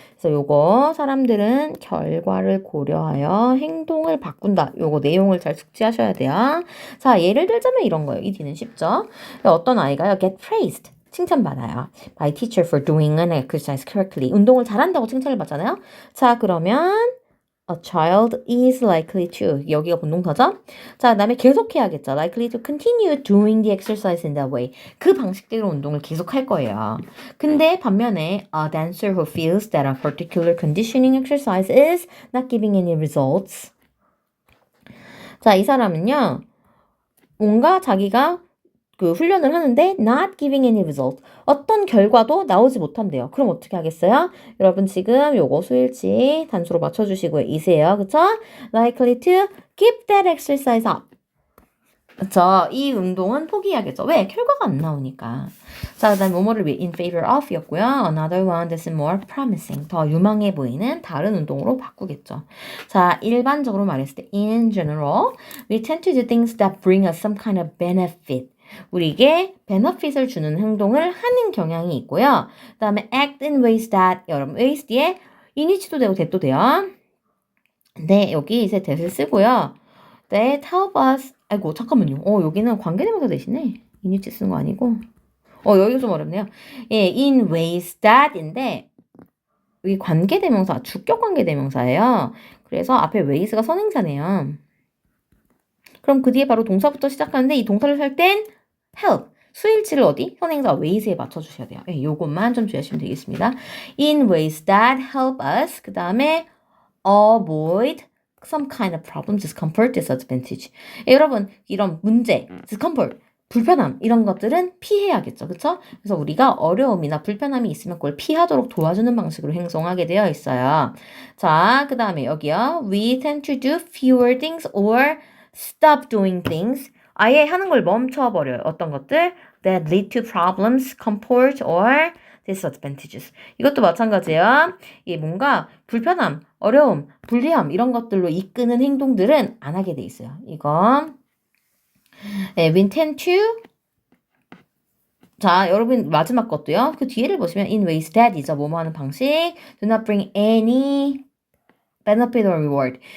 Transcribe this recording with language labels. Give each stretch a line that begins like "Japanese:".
Korean: 그래서 요거 사람들은 결과를 고려하여 행동을 바꾼다. 요거 내용을 잘 숙지하셔야 돼요. 자, 예를 들자면 이런 거예요. 이 뒤는 쉽죠? 어떤 아이가요,
English: get praised.
Korean: 칭찬받아요.
English: by teacher for doing an exercise correctly.
Korean: 운동을 잘한다고 칭찬을 받잖아요. 자, 그러면
English: a child is likely to.
Korean: 여기가 본동사죠? 자, 그다음에 계속해야겠죠.
English: likely to continue doing the exercise in that way.
Korean: 그 방식대로 운동을 계속할 거예요. 근데 반면에
English: a dancer who feels that a particular conditioning exercise is not giving any results.
Korean: 자, 이 사람은요. 뭔가 자기가 그 훈련을 하는데
English: not giving any result.
Korean: 어떤 결과도 나오지 못한대요. 그럼 어떻게 하겠어요? 여러분 지금 요거 수일치 단수로 맞춰주시고요. 이세요. 그쵸?
English: likely to give that exercise up.
Korean: 그쵸? 이 운동은 포기해야겠죠. 왜? 결과가 안 나오니까. 자, 그 다음에 뭐뭐를 위해 in favor of 였고요.
English: Another one that's more promising.
Korean: 더 유망해 보이는 다른 운동으로 바꾸겠죠. 자, 일반적으로 말했을 때
English: in general, we tend to do things that bring us some kind of benefit.
Korean: 우리에게 베너핏을 주는 행동을 하는 경향이 있고요. 그 다음에
English: act in ways that,
Korean: 여러분 ways 뒤에 in이치도 되고 that도 돼요. 네, 여기 이제 that을 쓰고요.
English: that help us,
Korean: 아이고 잠깐만요. 여기는 관계대명사 대신에 in이치 쓰는 거 아니고 여기가 좀 어렵네요. 예, in ways that인데 여기 관계대명사, 주격 관계대명사예요. 그래서 앞에 ways가 선행사네요. 그럼 그 뒤에 바로 동사부터 시작하는데 이 동사를 살 땐 help, 수일치를 어디? 선행사 ways에 맞춰주셔야 돼요. 예, 요것만 좀 주시면 되겠습니다.
English: in ways that help us,
Korean: 그 다음에
English: avoid some kind of problem, discomfort, disadvantage.
Korean: 예, 여러분 이런 문제, discomfort, 불편함 이런 것들은 피해야겠죠. 그쵸? 그래서 우리가 어려움이나 불편함이 있으면 그걸 피하도록 도와주는 방식으로 행동하게 되어 있어요. 자, 그 다음에 여기요.
English: We tend to do fewer things or stop doing things.
Korean: 아예 하는 걸 멈춰버려요. 어떤 것들?
English: That lead to problems, comfort, or disadvantages.
Korean: 이것도 마찬가지예요. 이게 뭔가 불편함, 어려움, 불리함 이런 것들로 이끄는 행동들은 안 하게 돼 있어요. 이거
English: we tend to
Korean: 자, 여러분 마지막 것도요. 그 뒤에를 보시면 in ways that이죠. 뭐뭐 하는 방식.
English: do not bring any benefit or reward.